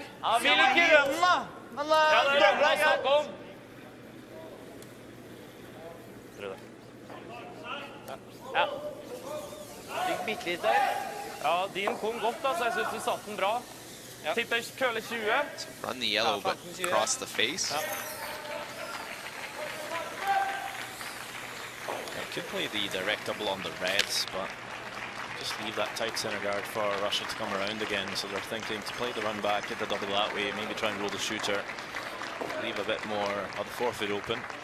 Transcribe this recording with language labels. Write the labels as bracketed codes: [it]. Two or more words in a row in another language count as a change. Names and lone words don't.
[no] Ja, vi vil ikke runden, da! Men Ja, det er dobler det er jeg snakker greit. om. Tror det. Ja. Fikk bitte litt der. Ja, din kom godt, altså. Jeg synes du satt den bra. Tipper køle 20. [en] Run the yellow, but across the face. I could play the direct double on the reds, but just leave that tight center guard for Russia to come around again. So they're thinking to play the run back, get the double that way, maybe try and roll the shooter, leave a bit more of the forefoot open.